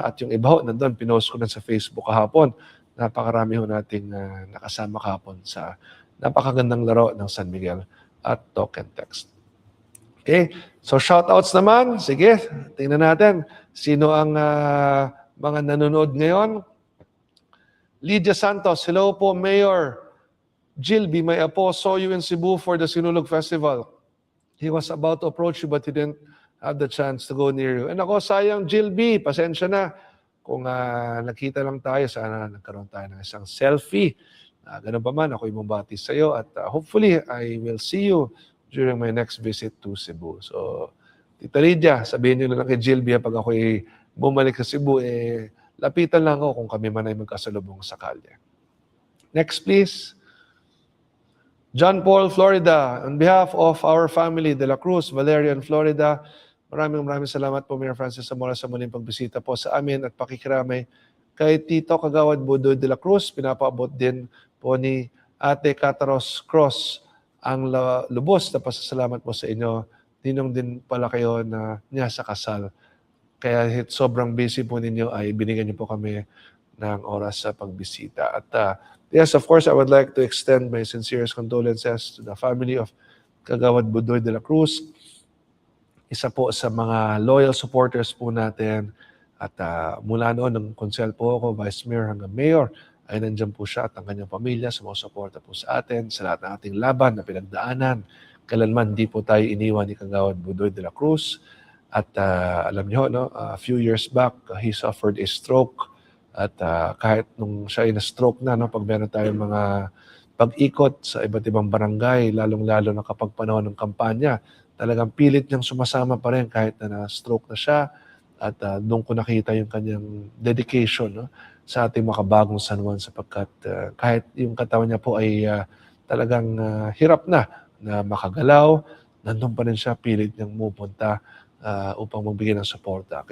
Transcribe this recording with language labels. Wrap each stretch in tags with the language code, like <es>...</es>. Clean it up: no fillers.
<tl>At yung iba ho, nandun, pinost ko na sa Facebook kahapon. Napakarami ho nating nakasama kahapon sa napakagandang laro ng</tl> <en>San Miguel at Talk and Text. Okay, so shoutouts</en> <tl>naman. Sige, tingnan natin sino ang mga nanonood ngayon.</tl> <en>Lydia Santos, hello po, Mayor. Jill, be my apo, saw you in Cebu for the Sinulog Festival. He was about to approach you but he didn't have the chance to go near you.</en> <tl>And ako, sayang, Jill B, pasensya na. Kung nakita lang tayo, sana nagkaroon tayo ng isang selfie. Ganun pa man, ako ibabati sa iyo at</tl> <en>hopefully I will see you during my next visit to Cebu.</en> <tl>So, Tita Lydia, sabihin niyo na lang kay Jill B, pag ako bumalik sa Cebu, lapitan lang ako kung kami man ay magkasalubong sa kalye.</tl> <en>Next, please. John Paul, Florida. On behalf of our family,</en> <tl>De La Cruz, Valerian, Florida, maraming salamat po, Mayor Francis Zamora, sa muling pagbisita po sa amin at pakikiramay kay Tito Kagawad Budoy de la Cruz. Pinapaabot din po ni Ate Cataros Cross ang lubos na pasasalamat po sa inyo. Ninong din pala kayo na niya sa kasal. Kaya sobrang busy po ninyo ay binigyan niyo po kami ng oras sa pagbisita.</tl> <en>At yes, of course, I would like to extend my sincerest condolences to the family of Kagawad Budoy de la Cruz.</en> <tl>Isa po sa mga</tl> <en>loyal supporters</en> <tl>po natin. At mula noon, nung konsel po ako, Vice Mayor hanggang Mayor, ay nandiyan po siya at ang kanyang pamilya, sumusuporta po sa atin, sa lahat ng ating laban na pinagdaanan. Kailanman hindi po tayo iniwan ni Kagawad Budoy de la Cruz. At alam niyo, no,</tl> <en>a few years back, he suffered a stroke.</en> <tl>At kahit nung siya ay na-stroke na, no, pag meron tayong mga pag-ikot sa iba't ibang barangay, lalong-lalo na kapag panahon ng kampanya, talagang pilit niyang sumasama pa rin kahit na na-stroke na siya. At doon ko nakita yung kanyang dedication, no, sa ating makabagong San Juan sapagkat kahit yung katawan niya po ay talagang hirap na makagalaw, nandun pa rin siya, pilit niyang pupunta upang magbigay ng suporta.</tl>